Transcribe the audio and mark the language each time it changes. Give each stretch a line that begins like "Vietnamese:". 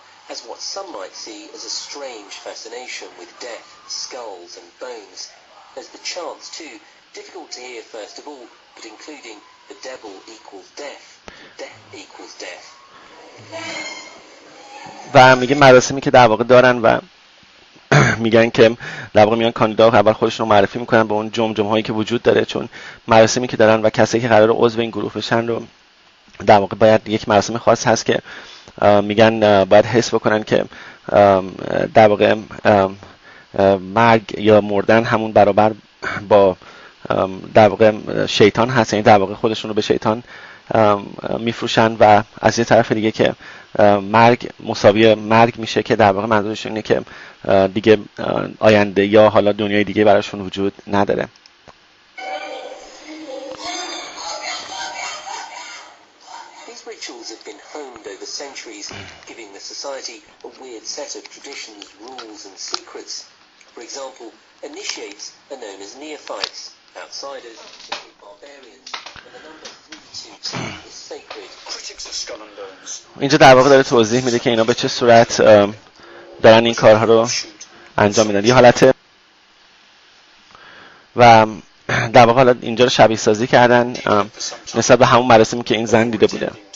English: Has what some might see as a strange fascination with death, skulls and bones. There's the chants too, difficult to hear first of all, but including the devil equals death, death equals death.
Persian: و میگه مراسمی که در واقع دارن و میگن که در واقع میان کاندیدا اول خودشون رو معرفی میکنن به اون جمجمه هایی که وجود داره، چون مراسمی که دارن و کسایی که قراره عضو این گروه بشن رو در واقع باید یک مراسم خاص هست که میگن باید حس بکنن که در واقع مرگ یا مردن همون برابر با در واقع شیطان هست، یعنی در واقع خودشون رو به شیطان میفروشن و از یه طرف دیگه که مرگ مساوی مرگ میشه که در واقع منظورشون اینه که دیگه آینده یا حالا دنیای دیگه براشون وجود نداره.
English: Rituals have been honed over centuries, giving the a society a weird set of traditions, rules and secrets. For example, initiates are known as neophytes, outsiders, simply barbarians, and the number 322 is sacred. Critics of Skull and Bones.
Persian: اینجا در واقع داره توضیح میده که اینا به چه صورت دارن این کارها رو انجام میدن. یه حالت و در واقع حالا اینجا رو شبیه سازی کردن نسبت به همون مراسمی که این زن دیده بوده.